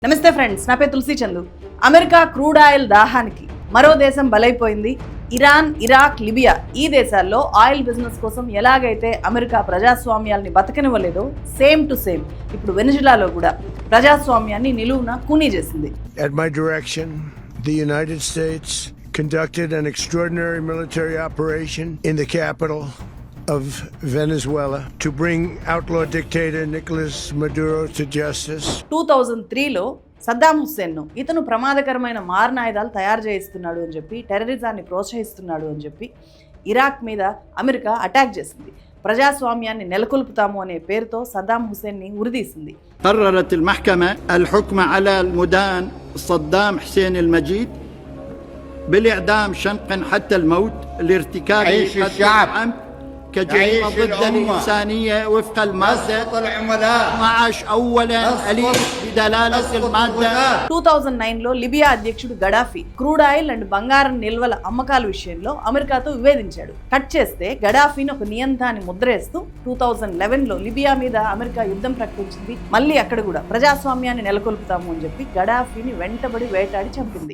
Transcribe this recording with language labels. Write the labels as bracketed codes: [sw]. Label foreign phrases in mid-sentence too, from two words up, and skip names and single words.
[te] నమస్తే ఫ్రెండ్స్, నా పేరు తులసి చందు. అమెరికా [en] crude oil [te] దాహానికి మరో దేశం బలైపోయింది. ఇరాన్, ఇరాక్, లిబియా ఈ దేశాల్లో [en] oil business [te] కోసం ఎలాగైతే అమెరికా ప్రజాస్వామ్యాల్ని బతకనివ్వలేదో [en] same to same [te] ఇప్పుడు వెనిజులాలో కూడా ప్రజాస్వామ్యాన్ని నిలువున కూనీ చేసింది. [en] At my direction, the United States conducted an extraordinary military operation in the capital of Venezuela to bring outlaw dictator Nicolas Maduro to justice. [te] 2003లో సద్దాం హుస్సేన్ను ఇతను ప్రమాదకరమైన మారణాయుధాలు తయారు చేయిస్తున్నాడు అని చెప్పి, టెర్రరిజాన్ని ప్రోత్సహిస్తున్నాడు అని చెప్పి ఇరాక్ మీద అమెరికా అటాక్ చేసింది. ప్రజాస్వామ్యాన్ని నెలకొల్పుతాము అనే పేరుతో సద్దాం హుస్సేన్ని ఉరిదీసింది. [ar] قررت المحكمة الحكم على المدان صدام حسين المجيد بالإعدام شنقا حتى الموت لارتكاب قتل كجريمة ضد الإنسانية وفق المادة 12 أولا أليف بدلالة المادة. [te] 2009లో లిబియా అధ్యక్షుడు గడాఫీ [en] crude oil and [te] బంగారం నిల్వల అమ్మకాల విషయంలో అమెరికాతో విభేదించాడు. కట్ చేస్తే గడాఫీని ఒక నియంత్రాన్ని ముద్రేస్తూ 2011లో లిబియా మీద అమెరికా యుద్ధం ప్రకటించింది. మళ్ళీ అక్కడ కూడా ప్రజాస్వామ్యాన్ని నెలకొల్పుతాము అని చెప్పి గడాఫీని వెంటబడి వేటాడి చంపింది.